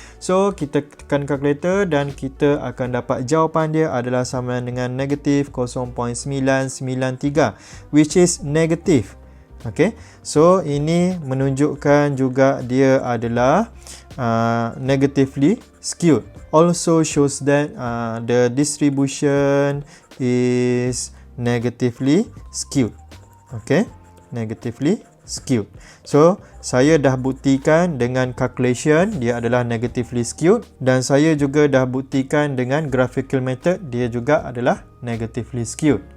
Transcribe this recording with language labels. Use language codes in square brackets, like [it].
[ms] So, kita tekan calculator dan kita akan dapat jawapan dia adalah sama dengan negatif 0.993 [en] which is negative. [ms] Okay, so ini menunjukkan juga dia adalah [en] negatively skewed. Also shows that the distribution is negatively skewed. Okay, negatively skewed. [ms] So, saya dah buktikan dengan calculation dia adalah [en] negatively skewed [ms] dan saya juga dah buktikan dengan [en] graphical method [ms] dia juga adalah negatively skewed.